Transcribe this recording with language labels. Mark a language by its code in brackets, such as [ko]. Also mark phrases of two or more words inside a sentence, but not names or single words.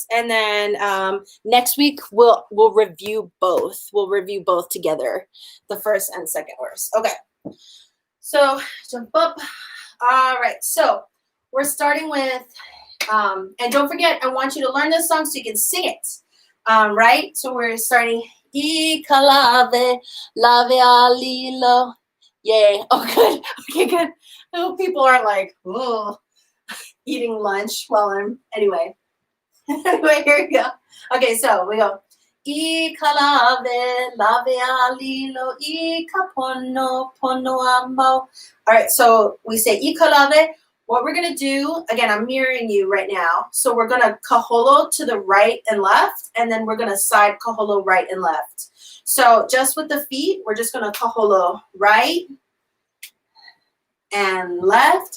[en] And then next week we'll review both. We'll review both together, the first and second verse. Okay. So jump up. All right. So we're starting with, and don't forget, I want you to learn this song so you can sing it. Right? So we're starting. [haw] I ka lave alilo. [en] Yay. Oh, good. Okay, good. I hope people aren't like, oh, eating lunch while I'm, anyway. Anyway, here we go. Okay, so we go. [haw] I ka lave alilo, I ka pono amo. [en] All right, so we say [haw] I ka lave. [en] What we're going to do, again, I'm mirroring you right now. So we're going to kaholo to the right and left, and then we're going to side kaholo right and left. So just with the feet, we're just going to kaholo right and left.